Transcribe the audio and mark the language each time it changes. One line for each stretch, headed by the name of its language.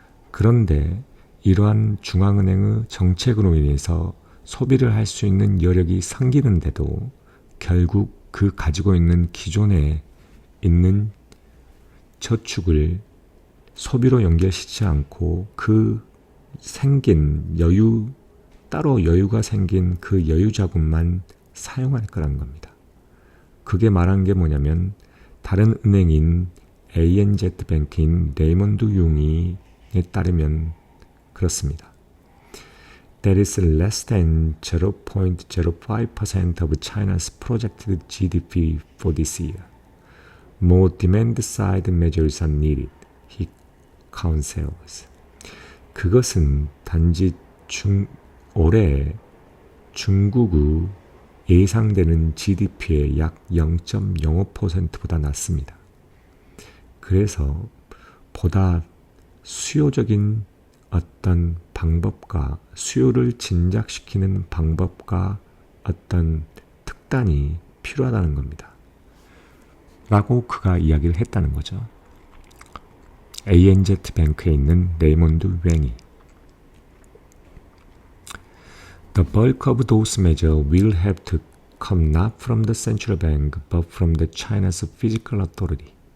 Korean: 그런데 이러한 중앙은행의 정책으로 인해서 소비를 할 수 있는 여력이 생기는데도 결국 그 가지고 있는 기존에 있는 저축을 소비로 연결시키지 않고 그 생긴 따로 여유가 생긴 그 여유 자금만 사용할 거란 겁니다. 그게 말한 게 뭐냐면 다른 은행인 ANZ뱅크인 레이먼드 융이에 따르면 그렇습니다.
English: That is less than 0.05% of China's projected GDP for this year. More demand-side measures are needed, he counsels.
Korean: 그것은 단지 올해 중국의 예상되는 GDP의 약 0.05%보다 낮습니다. 그래서 보다 수요적인 어떤 방법과 수요를 진작시키는 방법과 어떤 특단이 필요하다는 겁니다. 라고 그가 이야기를 했다는 거죠. ANZ뱅크에 있는 레이몬드 웽이
English: The bulk of those measures will have to come not from the central bank but from the China's physical authority.